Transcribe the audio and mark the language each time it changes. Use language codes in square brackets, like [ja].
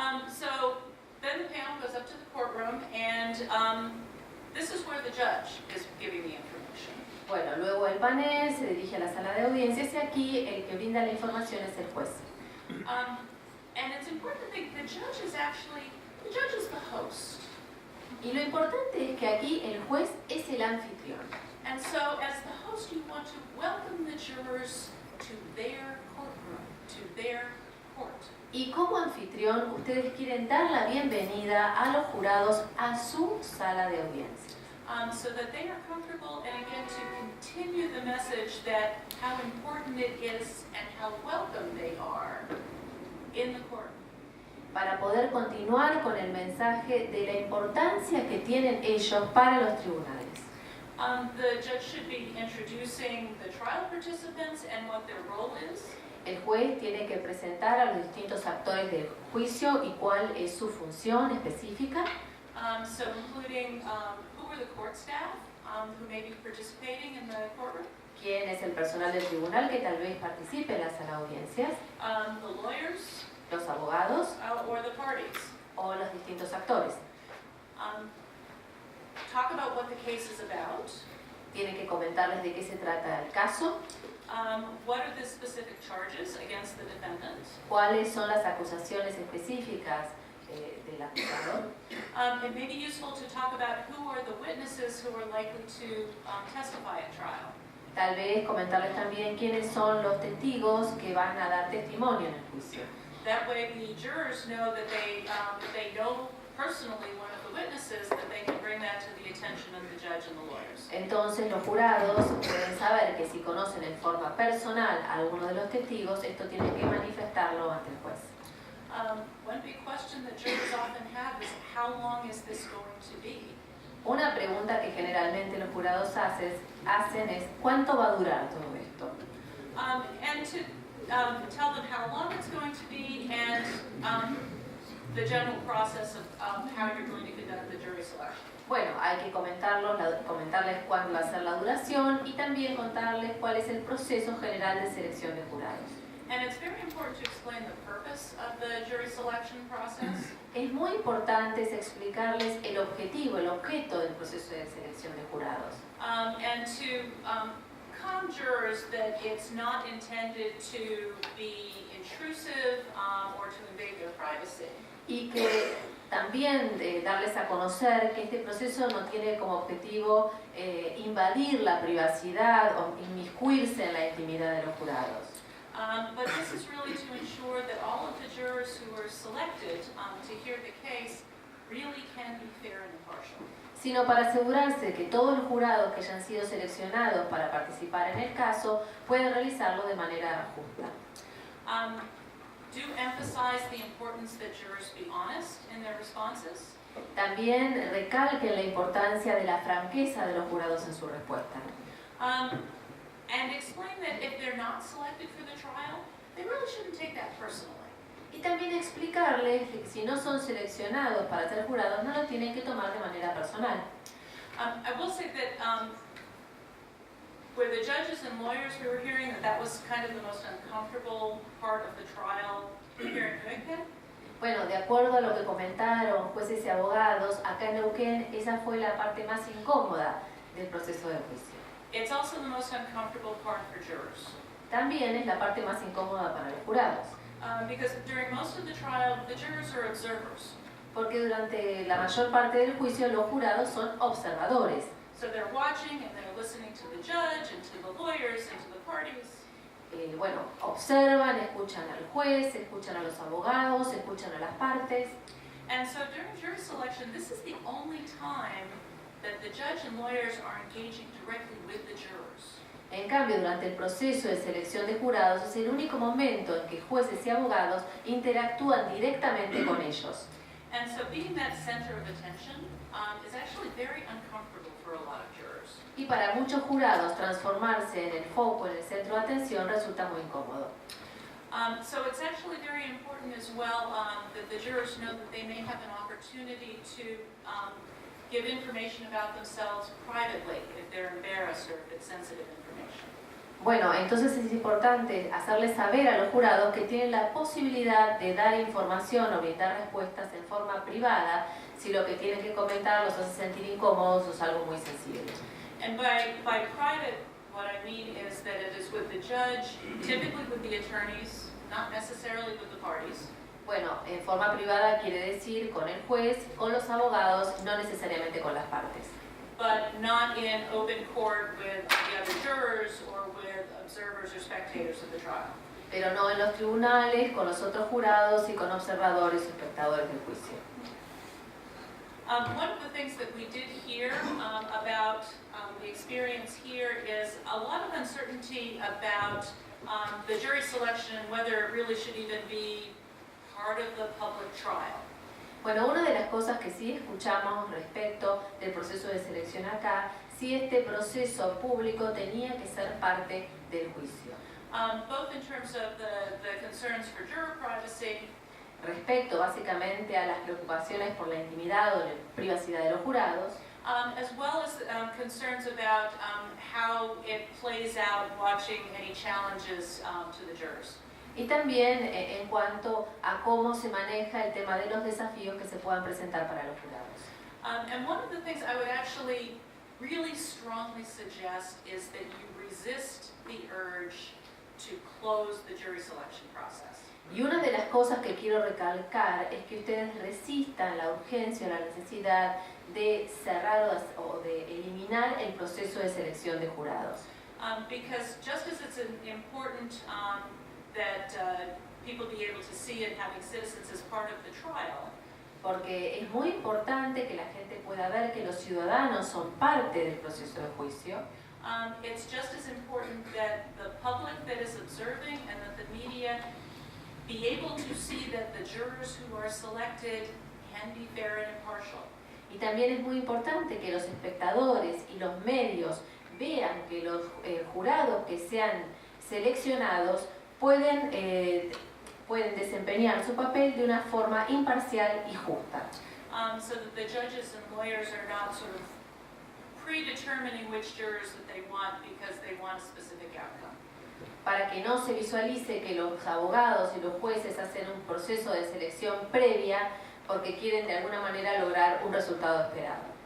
[en] So then the panel goes up to the courtroom, and this is where the judge is giving the information. [es] Bueno, luego el panel se dirige a la sala de audiencias y aquí el que brinda la información es el juez. [en] And it's important to think the judge is the host. [es] Y lo importante es que aquí el juez es el anfitrión. [en] And so as the host, you want to welcome the jurors to their courtroom, to their court. [es] Y como anfitrión, ustedes quieren dar la bienvenida a los jurados a su sala de audiencia. [en] So that they are comfortable, and again, to continue the message that how important it is and how welcome they are in the court. [es] Para poder continuar con el mensaje de la importancia que tienen ellos para los tribunales. [en] The judge should be introducing the trial participants and what their role is. [es] El juez tiene que presentar a los distintos actores del juicio y cuál es su función específica. [en] So including who are the court staff, who may be participating in the courtroom, [es] quién es el personal del tribunal que tal vez participe en la sala de audiencias, [en] the lawyers, [es] los abogados [en] or the parties. [es] o los distintos actores. [en] Talk about what the case is about. [es] Tiene que comentarles de qué se trata el caso, [en] What are the specific charges against the defendant? [es] cuáles son las acusaciones específicas del acusador. [en] It may be useful to talk about who are the witnesses who are likely to testify at trial. [es] Tal vez comentarles también quiénes son los testigos que van a dar testimonio en el juicio. [en] That way the jurors know that if they know personally one of the witnesses, that they can bring that to the attention of the judge and the lawyers. [es] Entonces los jurados pueden saber que si conocen en forma personal a alguno de los testigos, esto tienen que manifestarlo ante el juez. [en] One big question that jurors often have is, how long is this going to be? [es] Una pregunta que generalmente los jurados hacen es ¿cuánto va a durar todo esto? [en] And to tell them how long it's going to be and the general process of how you're going to conduct the jury selection. [es] Bueno, hay que comentarles cuándo va a ser la duración y también contarles cuál es el proceso general de selección de jurados. [en] And it's very important to explain the purpose of the jury selection process. [es] Es muy importante explicarles el objetivo, el objeto del proceso de selección de jurados. [en] And to calm jurors that it's not intended to be intrusive or to invade their privacy. [es] Y que también darles a conocer que este proceso no tiene como objetivo invadir la privacidad o inmiscuirse en la intimidad de los jurados. [en] But this is really to ensure that all of the jurors who are selected to hear the case really can be fair and impartial. [es] Sino para asegurarse que todos los jurados que hayan sido seleccionados para participar en el caso pueden realizarlo de manera justa. [en] Do emphasize the importance that jurors be honest in their responses. [es] También recalquen la importancia de la franqueza de los jurados en su respuesta. [en] And explain that if they're not selected for the trial, they really shouldn't take that personally. [es] Y también explicarles que si no son seleccionados para ser jurados, no lo tienen que tomar de manera personal. [en] I will say that where the judges and lawyers, we were hearing that was kind of the most uncomfortable part of the trial here in Neuquén. [es] Bueno, de acuerdo a lo que comentaron jueces y abogados, acá en Neuquén esa fue la parte más incómoda del proceso de juicio. [en] It's also the most uncomfortable part for jurors. [es] También es la parte más incómoda para los jurados. [en] Because during most of the trial, the jurors are observers. [es] Porque durante la mayor parte del juicio los jurados son observadores. [en] So they're watching and they're listening to the judge and to the lawyers and to the parties. [es] Bueno, observan, escuchan al juez, escuchan a los abogados, escuchan a las partes. [en] And so during jury selection, this is the only time that the judge and lawyers are engaging directly with the jurors. [es] En cambio, durante el proceso de selección de jurados es el único momento en que jueces y abogados interactúan directamente con ellos. [en] And so being that center of attention is actually very uncomfortable for a lot of jurors. [es] Y para muchos jurados transformarse en el foco, en el centro de atención, resulta muy incómodo. [en] So it's actually very important as well that the jurors know that they may have an opportunity to give information about themselves privately if they're embarrassed or if it's sensitive information. [es] Bueno, entonces es importante hacerles saber a los jurados que tienen la posibilidad de dar información o brindar respuestas en forma privada si lo que tienen que comentar los hace sentir incómodos o es algo muy sensible. [en] And by private, what I mean is that it is with the judge, typically with the attorneys, not necessarily with the parties. [es] Bueno, en forma privada quiere decir con el juez, con los abogados, no necesariamente con las partes. [en] But not in open court with the other jurors or with observers or spectators of the trial. [es] Pero no en los tribunales, con los otros jurados y con observadores o espectadores del juicio. [en] One of the things that we did hear about the experience here is a lot of uncertainty about the jury selection and whether it really should even be part of the public trial. [es] Bueno, una de las cosas que sí escuchamos respecto del proceso de selección acá, si este proceso público tenía que ser parte del juicio. [en] Both in terms of the concerns for juror privacy, [es] Respecto básicamente a las preocupaciones por la intimidad o la privacidad de los jurados, [en] as well as concerns about how it plays out watching any challenges to the jurors. [es] Y también en cuanto a cómo se maneja el tema de los desafíos que se puedan presentar para los jurados. [en] And one of the things I would actually really strongly suggest is that you resist the urge to close the jury selection process. [es] Y una de las cosas que quiero recalcar es que ustedes resistan la urgencia o la necesidad de cerrar o de eliminar el proceso de selección de jurados. [en] Because just as it's important that people be able to see it having citizens as part of the trial, [es] Porque es muy importante que la gente pueda ver que los ciudadanos son parte del proceso de juicio. [en] it's just as important that the public that is observing and that the media be able to see that the jurors who are selected can be fair and impartial. [es] Y también es muy importante que los espectadores y los medios vean que los jurados que sean seleccionados pueden desempeñar su papel de una forma imparcial y justa. [en] So that the judges and lawyers are not sort of predetermining which jurors that they want because they want a specific outcome. [es] Para que no se visualice que los abogados y los jueces hacen un proceso de selección previa porque quieren de alguna manera lograr un resultado esperado.